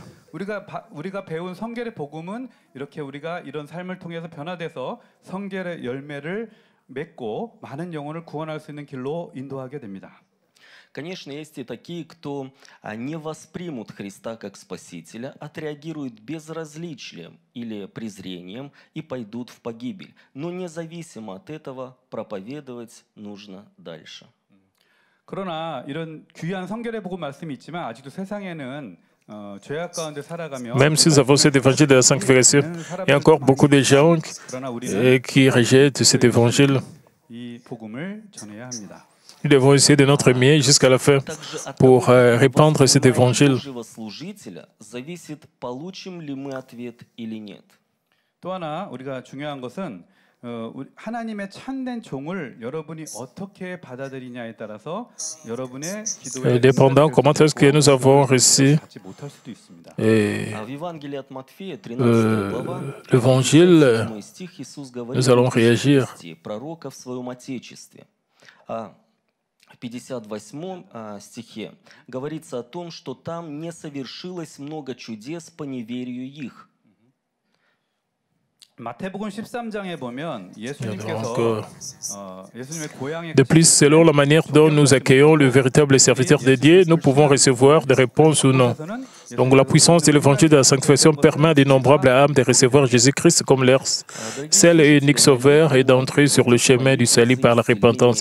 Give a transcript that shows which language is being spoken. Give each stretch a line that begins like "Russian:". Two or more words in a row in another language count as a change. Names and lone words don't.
Korean: 우리가 배운 성결의 복음은 이렇게 우리가 이런 삶을 통해서 변화돼서 성결의 열매를 맺고 많은 영혼을 구원할 수 있는 길로 인도하게 됩니다.
Russian: Конечно, есть и такие, кто не воспримут Христа как Спасителя, отреагируют безразличием или презрением и пойдут в погибель. Но независимо от этого проповедовать нужно дальше.
Korean: 그러나 이런 귀한 성결의 복음 말씀이 있지만 아직도 세상에는
French: Même si nous avons cet évangile de la sanctification, il y a encore beaucoup de gens qui rejettent cet évangile. Nous devons essayer de notre mieux jusqu'à la fin pour répandre cet évangile.
Korean: 또 하나 우리가 중요한 것은 하나님의 참된 종을 여러분이 어떻게 받아들이냐에 따라서 여러분의 기도에
French: dépendant comment est-ce que nous avons reçu l'évangile, nous allons réagir.
Russian: В 58 стихе говорится о том, что там не совершилось много чудес по неверию их.
Korean: 마태복음 13장에 보면 예수님께서
French: De plus, selon la manière dont nous accueillons le véritable serviteur de Dieu, nous pouvons recevoir des réponses ou non. Donc la puissance de l'évangile de la sanctification permet à d'innombrables âmes de recevoir Jésus-Christ comme leur seul et unique sauveur et d'entrer sur le chemin du salut par la repentance.